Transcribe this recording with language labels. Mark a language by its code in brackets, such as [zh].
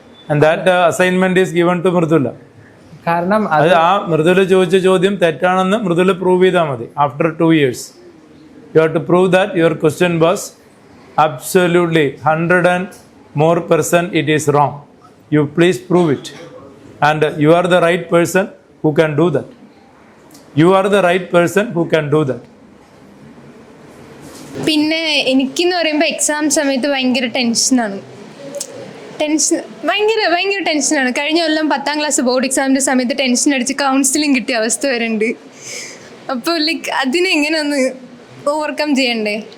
[en] And that assignment is given to Mridula. [ml] കാരണം അത് ആ മൃദുല ചോദിച്ച ചോദ്യം തെറ്റാണെന്ന് മൃദുല പ്രൂവ് ചെയ്താൽ മതി. [en] After 2 years you have to prove that your question was absolutely 100% it is wrong. You please prove it. And you are the right person who can do that. You are the right person who can do that. [ml] പിന്നെ എനിക്കെന്ന് പറയുമ്പോൾ exam സമയത്ത് ഭയങ്കര ടെൻഷനാണ്. ഭയങ്കര ടെൻഷനാണ്. കഴിഞ്ഞ കൊല്ലം 10th class board എക്സാമിൻ്റെ സമയത്ത് ടെൻഷൻ അടിച്ച് കൗൺസിലിംഗ് കിട്ടിയ അവസ്ഥ വരുന്നുണ്ട്. അപ്പോൾ ലൈക്ക് അതിനെങ്ങനെ ഒന്ന് ഓവർകം ചെയ്യണ്ടേ?